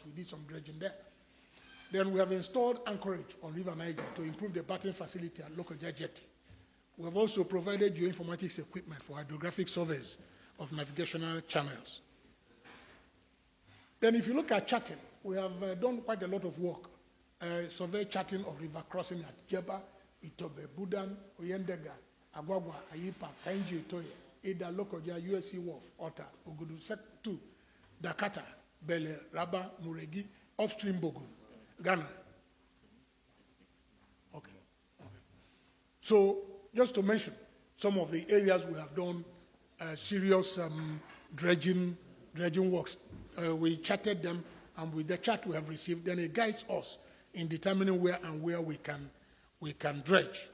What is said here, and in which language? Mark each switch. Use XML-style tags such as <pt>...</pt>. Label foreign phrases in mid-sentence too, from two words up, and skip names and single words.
<en>We did some dredging there. Then we have installed anchorage on River Niger to improve the bathing facility at Lokoja jetty. We have also provided geoinformatics equipment for hydrographic surveys of navigational channels. Then if you look at charting, we have done quite a lot of work. Survey charting of river crossing at Jeba, Itobe, Budan, Oyendega, Agwagwa, Ayipa, Kainji, Itoye, either Lokoja, USC Wharf, Ota, Ogudu, Sec 2, Dakata, Bele, Raba, Muregi, upstream Bogun, Ghana. Okay. So, just to mention some of the areas we have done serious dredging works. We charted them, and with the chart we have received, then it guides us in determining where we can dredge.</en>